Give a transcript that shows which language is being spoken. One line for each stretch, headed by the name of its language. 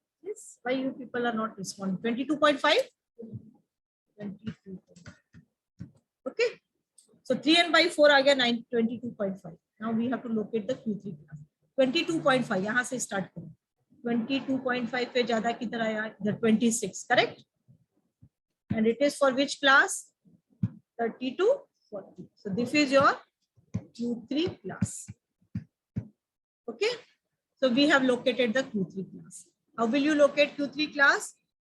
English: Yes. Why you people are not responding? 22.5? 22. Okay. So 3n by 4
Hindi: आ गया
English: 22.5. Now we have to locate the Q3 class.
Hindi: 22.5 यहाँ से start करो. 22.5 पे ज्यादा किधर आया?
English: The 26, correct? And it is for which class? 30 to 40. So this is your Q3 class. Okay. So we have located the Q3 class. How will you locate Q3 class?